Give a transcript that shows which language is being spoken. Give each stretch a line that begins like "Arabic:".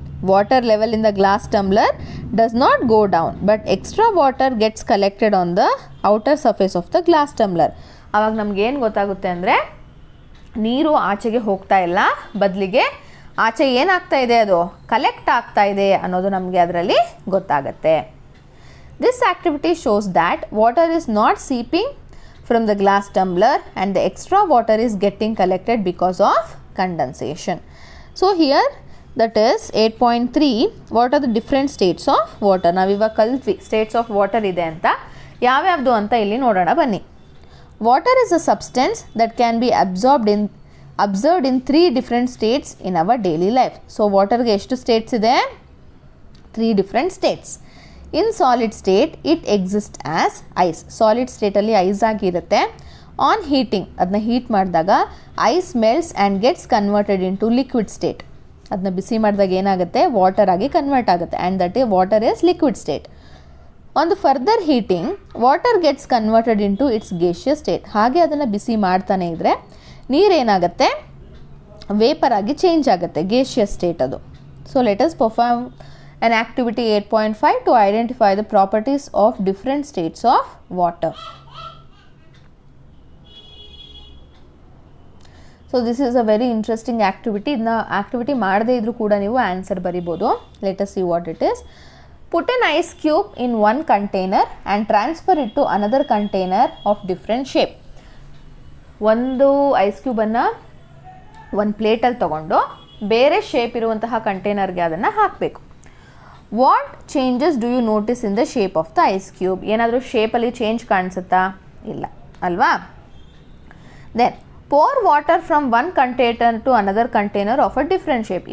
English: Water level in the glass tumbler does not go down but extra water gets collected on the outer surface of the glass tumbler.
Kannada: ಆವಾಗ ನಮಗೇನು ಗೊತ್ತಾಗುತ್ತೆ ಅಂದರೆ ನೀರು ಆಚೆಗೆ ಹೋಗ್ತಾ ಇಲ್ಲ, ಬದಲಿಗೆ ಆಚೆ ಏನಾಗ್ತಾ ಇದೆ? ಅದು ಕಲೆಕ್ಟ್ ಆಗ್ತಾ ಇದೆ ಅನ್ನೋದು ನಮಗೆ ಅದರಲ್ಲಿ ಗೊತ್ತಾಗುತ್ತೆ.
English: This activity shows that water is not seeping from the glass tumbler and the extra water is getting collected because of condensation. So here that is 8.3. What are the different states of water?
Kannada: ನಾವು ಇವಾಗ ಕಲ್ತ್ವಿ States of water ಇದೆ ಅಂತ. ಯಾವ್ಯಾವುದು ಅಂತ ಇಲ್ಲಿ ನೋಡೋಣ ಬನ್ನಿ.
English: Water is a substance that can be observed in 3 different states in our daily life. So water ge eshtu states ide? 3 different states. In solid state it exists as ice. Solid state
Kannada: alli ice agi irutte.
English: On heating adna heat ಮಾಡಿದಾಗ ice melts and gets converted into liquid state.
Kannada: ಅದನ್ನ ಬಿಸಿ ಮಾಡಿದಾಗ ಏನಾಗುತ್ತೆ,
English: Water ಆಗಿ convert ಆಗುತ್ತೆ, and that water is liquid state. On the further heating water gets converted into its gaseous state.
Kannada: ಹಾಗೆ ಅದನ್ನು ಬಿಸಿ ಮಾಡ್ತಾನೆ ಇದ್ದರೆ ನೀರೇನಾಗುತ್ತೆ, ವೇಪರ್ ಆಗಿ ಚೇಂಜ್ ಆಗುತ್ತೆ, ಗೇಷಿಯಸ್ ಸ್ಟೇಟ್ ಅದು.
English: So let us perform an activity 8.5 to identify the properties of different states of water. So this is a very interesting activity.
Kannada: ಇದನ್ನ activity ಮಾಡದೇ ಇದ್ರೂ ಕೂಡ ನೀವು ಆನ್ಸರ್ ಬರಿಬೋದು.
English: Let us see what it is. Put an ice cube in one container and transfer it to another container of different shape.
Kannada: ಒಂದು ice ಕ್ಯೂಬನ್ನು ಒಂದು ಪ್ಲೇಟಲ್ಲಿ ತೊಗೊಂಡು ಬೇರೆ ಶೇಪ್ ಇರುವಂತಹ ಕಂಟೈನರ್ಗೆ ಅದನ್ನು ಹಾಕಬೇಕು.
English: What changes do you notice in the shape of the ice cube?
Kannada: ಏನಾದರೂ ಶೇಪಲ್ಲಿ change ಕಾಣಿಸುತ್ತಾ? ಇಲ್ಲ ಅಲ್ವಾ.
English: Then pour water from one container to another container of a different shape.